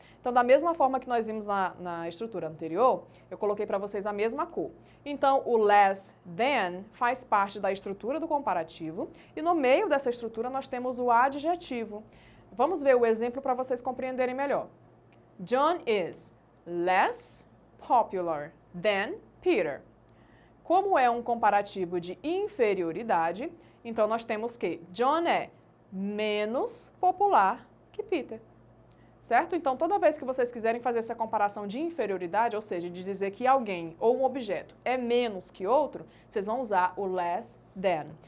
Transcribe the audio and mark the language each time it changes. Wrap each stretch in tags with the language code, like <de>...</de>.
<pt>Então, da mesma forma que nós vimos na estrutura anterior, eu coloquei para vocês a mesma cor. Então, o less than faz parte da estrutura do comparativo e no meio dessa estrutura nós temos o adjetivo. Vamos ver o exemplo para vocês compreenderem melhor.</pt> <en>John is less popular than Peter.</en> <pt>Como é um comparativo de inferioridade, então nós temos que John é menos popular que Peter. Certo? Então, toda vez que vocês quiserem fazer essa comparação de inferioridade, ou seja, de dizer que alguém ou um objeto é menos que outro, vocês vão usar o less than.</pt>